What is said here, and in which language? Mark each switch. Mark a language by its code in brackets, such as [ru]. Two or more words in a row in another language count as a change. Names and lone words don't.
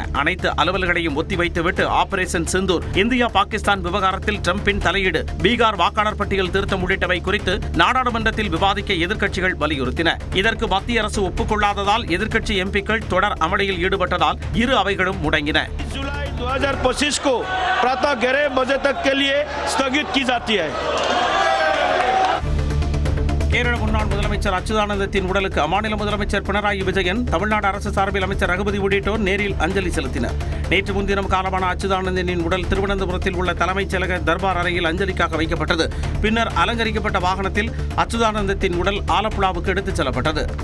[ta] அனைத்து அலுவல்களையும் ஒத்திவைத்துவிட்டு ஆபரேஷன் சிந்தூர், இந்தியா பாகிஸ்தான் விவகாரத்தில் டிரம்பின் தலையீடு, பீகார் வாக்காளர் பட்டியல் திருத்தம் உள்ளிட்டவை குறித்து நாடாளுமன்றத்தில் விவாதிக்க எதிர்க்கட்சிகள் வலியுறுத்தின. இதற்கு மத்திய அரசு ஒப்புக்கொள்ளாததால் எதிர்க்கட்சி எம்பிக்கள் தொடர் அமளியில் ஈடுபட்டதால் இரு அவைகளும் முடங்கின. [hi] जुलाई 2025 को प्रातः 11 बजे तक के लिए स्थगित की जाती है. [ta] கேரள முன்னாள் முதலமைச்சர் அச்சுதானந்தத்தின் உடலுக்கு அம்மாநில முதலமைச்சர் பினராயி விஜயன், தமிழ்நாடு அரசு சார்பில் அமைச்சர் ரகுபதி உள்ளிட்டோர் நேரில் அஞ்சலி செலுத்தினர். நேற்று முன்தினம் காலமான அச்சுதானந்தனின் உடல் திருவனந்தபுரத்தில் உள்ள தலைமைச் செயலக தர்பார் அறையில் அஞ்சலிக்காக வைக்கப்பட்டது. பின்னர் அலங்கரிக்கப்பட்ட வாகனத்தில் அச்சுதானந்தத்தின் உடல் ஆலப்புழாவுக்கு எடுத்துச் செல்லப்பட்டது.